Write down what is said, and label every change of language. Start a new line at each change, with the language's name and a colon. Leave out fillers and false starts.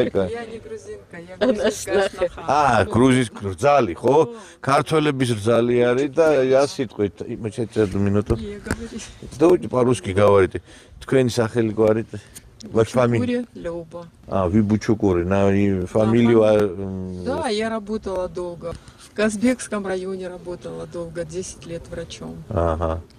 Russian: Я не грузинка, я грузинская сноха. грузинская
Georgian: რძალი, ხო? ქართველების რძალი არის და რა სიტყვით?
Russian: Сейчас минуту. Давайте по-русски говорите.
Georgian: Თქვენი სახელი გვარით?
Russian: Выбучукури Люба. Выбучукури, на фамилию... Да, я работала долго. В Казбекском районе работала долго, 10 лет врачом. Ага.